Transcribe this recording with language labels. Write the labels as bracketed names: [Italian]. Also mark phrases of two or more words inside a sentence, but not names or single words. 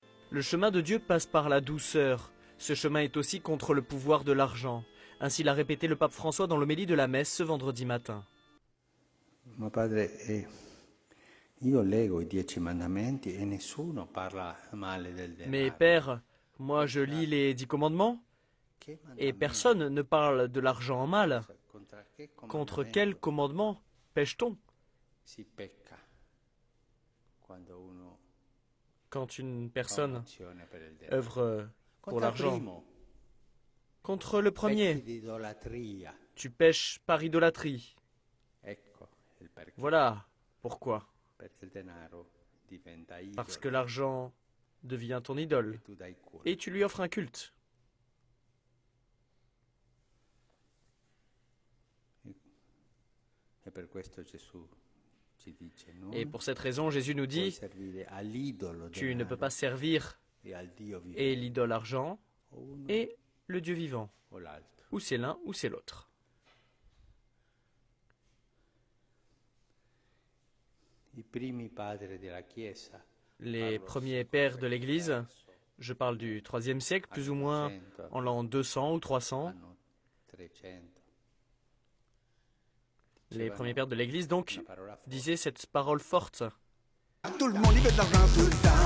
[French] Le chemin de Dieu passe par la douceur. Ce chemin est aussi contre le pouvoir de l'argent. Ainsi l'a répété le pape François dans l'homélie de la messe ce vendredi matin. [Italian] Mio padre, io leggo i 10 mandamenti e nessuno parla male del denaro. [French] Mais père, moi je lis les 10 commandements et personne ne parle de l'argent en mal. Contre quel commandement pêche-t-on? [Italian] Si pecca quando uno [French] Quand une personne [Italian] azione per il denaro. [French] œuvre pour [Italian] Contro il [French] l'argent? [Italian] primo, [French] Contre le premier, [Italian] pecchi di idolatria. [French] tu pêches par idolâtrie. [Italian] Ecco il perché. [French] Voilà pourquoi. [Italian] Perché il denaro diventa idolo. [French] Parce que l'argent devient ton idole [Italian] Tu dai culo. [French] et tu lui offres un culte. [Italian] E per questo Gesù ci dice, non [French] Et pour cette raison, Jésus nous [Italian] puoi [French] dit, [Italian] servire all'idolo [French] tu ne [Italian] denaro [French] peux pas servir [Italian] e al Dio vivente, [French] et l'idole argent [Italian] o uno [French] et le Dieu vivant. [Italian] o l'altro. [French] Ou c'est l'un ou c'est l'autre. [Italian] I primi padri della Chiesa [French] Les premiers pères de l'Église, je parle du IIIe siècle, plus ou moins en l'an 200 ou 300, [Italian] hanno 300. [French] les premiers pères de l'Église donc disaient cette parole forte. Tout le monde il veut de l'argent tout le temps.